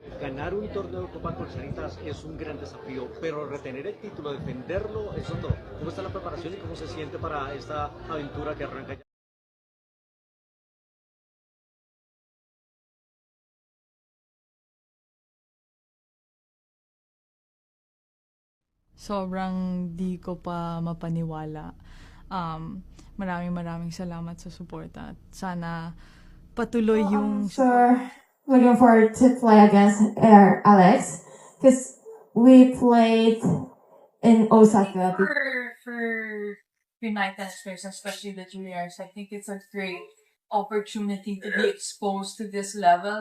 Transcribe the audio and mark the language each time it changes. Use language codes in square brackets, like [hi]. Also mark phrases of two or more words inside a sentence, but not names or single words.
[es] ganar un torneo de Copa Colchanitas es un gran desafío, pero retener el título, defenderlo, eso todo. ¿Cómo está la preparación y cómo se siente para esta aventura que arranca ya? [tl] Sobrang di ko pa mapaniwala. Maraming salamat sa suporta. At sana patuloy yung [en] So, looking forward to play against Alex because we played in Osaka. for United States, especially the juniors. I think it's a great opportunity to be exposed to this level.